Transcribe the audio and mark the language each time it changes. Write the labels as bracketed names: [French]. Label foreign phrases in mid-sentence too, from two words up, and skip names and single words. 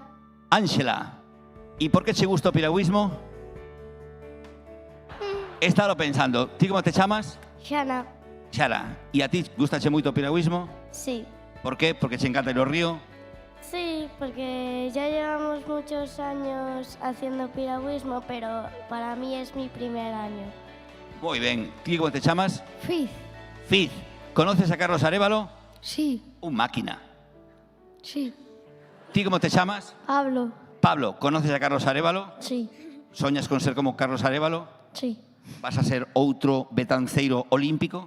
[Galician] Ángela. E por que che gusta o piragüismo? Estalo pensando. Ti como te chamas? Xana. Xara. E a ti gustache moito o piragüismo? Sí. Por qué? Porque che encanta ir ao río? [Spanish] Sí, porque ya llevamos muchos años haciendo piragüismo, pero para mí es mi primer año. [Galician] Moi ben. Ti como te chamas? Fiz. Fiz. [Spanish] Conoces a Carlos Arévalo? Sí. Un máquina. Sí. [Galician] Ti como te chamas? Hablo. [Spanish] Pablo, conoces a Carlos Arévalo? Sí. [Galician] Soñas con ser como Carlos Arévalo? Sí. Vas a ser outro betanceiro olímpico?